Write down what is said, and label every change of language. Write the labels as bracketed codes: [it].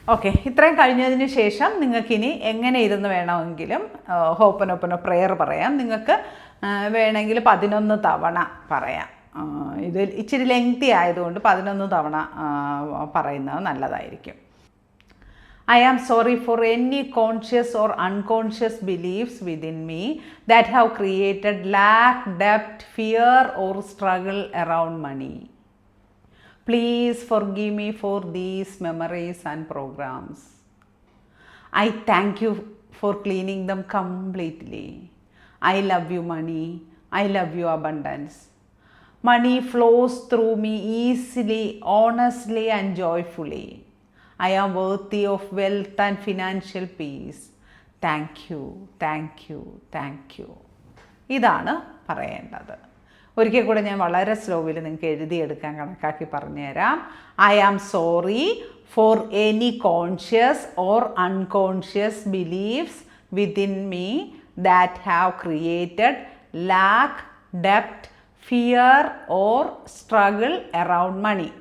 [ml] Okay, ഇത്രയും കഴിഞ്ഞതിന് ശേഷം നിങ്ങൾക്കിനി എങ്ങനെ ഇരുന്ന് വേണമെങ്കിലും ഹോപ്പനോപ്പനോ പ്രെയർ പറയാം. നിങ്ങൾക്ക് വേണമെങ്കിൽ 11 തവണ പറയാം. ഇത് ഇച്ചിരി ലെങ്തി ആയതുകൊണ്ട് 11 തവണ പറയുന്നത് നല്ലതായിരിക്കും. [en] I am sorry for any conscious or unconscious beliefs within me that have created lack, debt, fear or struggle around money. Please forgive me for these memories and programs. I thank you for cleaning them completely. I love you, money. I love you, abundance. Money flows through me easily, honestly and joyfully. I am worthy of wealth and financial peace. Thank you, thank you, thank you. [ml] ഇതാണ് പറയേണ്ടത്. ഒരിക്കൽ കൂടെ ഞാൻ വളരെ സ്ലോവിൽ നിങ്ങൾക്ക് എഴുതിയെടുക്കാൻ കണക്കാക്കി പറഞ്ഞുതരാം. [en] I am sorry for any conscious or unconscious beliefs within me that have created lakh, ഡെപ്റ്റ്, fear or struggle around money.